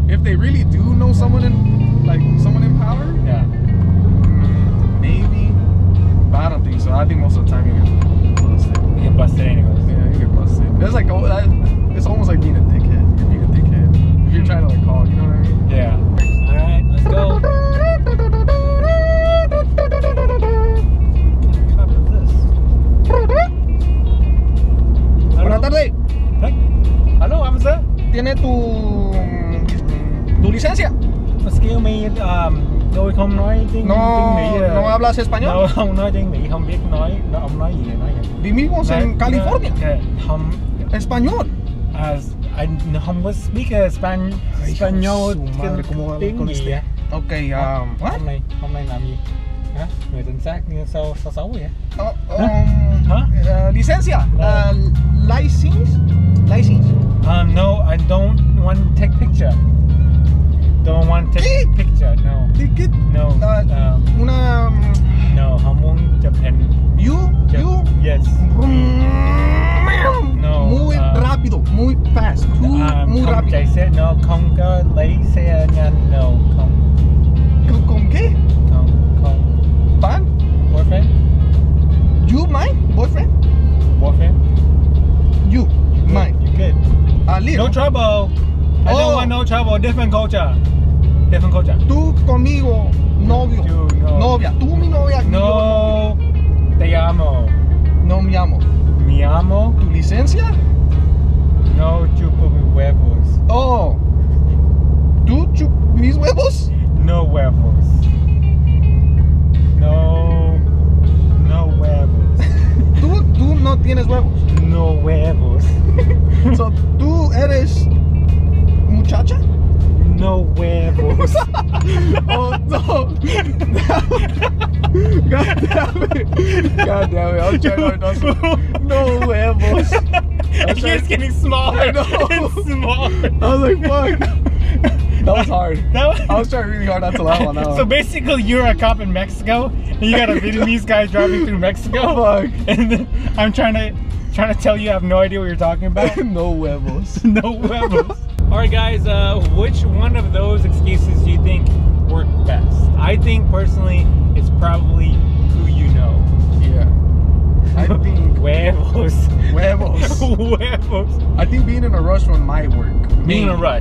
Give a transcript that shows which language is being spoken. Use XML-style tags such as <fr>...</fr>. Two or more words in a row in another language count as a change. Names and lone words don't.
<en>If they really do know someone in power, yeah. Maybe. But I don't think so. I think most of the time you get busted. You get busted anyways. Yeah, you get busted. It's like it's almost like being a dickhead. You're being a dickhead. If you're trying to like call, you know what I mean? Yeah. Alright, let's go.</en> <es>Buenas tardes.</es> <en>Hello, officer.</en> <es>¿Tiene tu licencia?</es> <en>Excuse me,</en> <vi>tôi không nói tiếng Mỹ.</vi> <es>No hablas español? No,</es> <vi>không nói tiếng Mỹ, không biết nói, ông nói gì.</vi> <es>Vivimos en California.</es> <vi>Không.</vi> <es>Español.</es> <vi>I không có speak español tiếng gì vậy?</vi> <en>Okay, what?</en> <vi>Hôm nay làm gì? Hả? Người chính xác như xấu vậy?</vi> <es>Licencia.</es> <en>License. No, I don't want to take picture. Don't want to take picture. No. Ticket. No. No,</en> <vi>không muốn chụp hình.</vi> <en>You. Yes. No.</en> <es>Muy rápido, muy fast. Muy rápido.</es> <vi>Chạy xe, no, không có lấy xe nhanh. No, không.</vi> <es>¿Con qué?</es> <vi>Không. Ban?</vi> <en>Boyfriend? You mine? Boyfriend? You mine. You good? Little. No trouble. I don't want no trouble. Different culture.</en> <es>Tú conmigo, novio. Novia. Tú mi novia. No. Te amo. No me amo. Mi amo. ¿Tu licencia? No chupo mis huevos. Oh. ¿Tú chupas mis huevos? No huevos. No huevos. Tú no tienes huevos. No huevos. So, ¿tú eres muchacha? No huevos.</es> <en>Oh no. God damn it. I was trying to do</en> <es>no huevos.</es> <en>It's just getting smaller. I know. It's smaller. I was like, fuck. That was hard. I was trying really hard not to laugh on that one. So basically, you're a cop in Mexico, and you got a Vietnamese guy driving through Mexico. Oh, fuck. And then I'm trying to tell you I have no idea what you're talking about.</en> <es>No huevos. No huevos.</es> <en>All right, guys. Which one of those excuses do you think work best? I think personally, it's probably who you know. Yeah. I think huevos. I think being in a rush one might work. Being in a rush.</en>